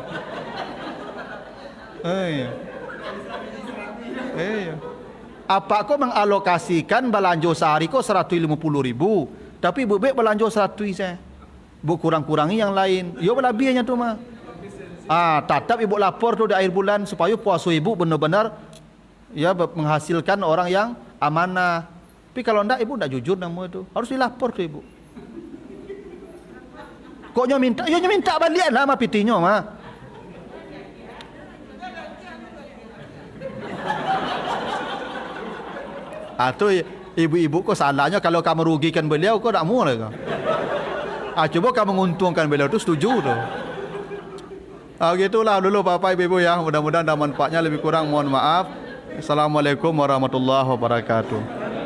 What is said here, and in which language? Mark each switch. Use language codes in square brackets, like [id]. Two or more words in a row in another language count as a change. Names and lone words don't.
[id] Apa aku mengalokasikan belanja sehari ko 150.000. Tapi ibu belanja 100 saya. Bu kurang-kurangi yang lain. [min] Yo berlebihnya tu mah. [id] Tetap ibu lapor tu di akhir bulan supaya puasa ibu benar-benar ya menghasilkan orang yang amanah. Tapi kalau ndak ibu ndak jujur nama itu. Harus dilapor tu ibu. [min] Kok nyo minta balik lah sama pitinyo mah. Tu ibu-ibu kok salahnya kalau kamu merugikan beliau kok tak mau lah kau. [id] Coba kamu menguntungkan beliau tu setuju tu. Gitulah dulu Bapak Ibu ya. Mudah-mudahan ada manfaatnya, lebih kurang mohon maaf. [ar] السلام عليكم ورحمة الله وبركاته.